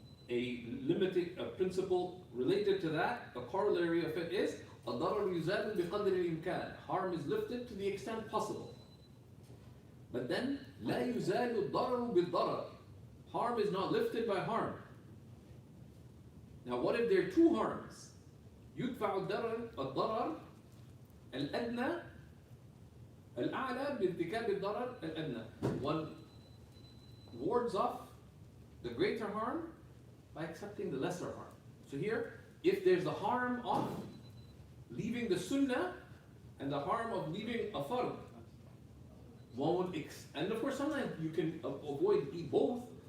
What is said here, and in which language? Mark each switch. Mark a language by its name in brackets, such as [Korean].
[English] A principle related to that, a corollary of it is [Arabic] الضرر يزال بقدر الإمكان, [English] harm is lifted to the extent possible. But then [Arabic] لا يزال الضرر بالضرر, [English] harm is not lifted by harm. Now what if there are two harms? [Arabic] يدفع الضرر الأدنى الأعلى بارتكاب الضرر الأدنى. [English] One wards off the greater harm by accepting the lesser harm. So here, if there's the harm of leaving the sunnah and the harm of leaving a fard, one would and of course sometimes you can avoid both.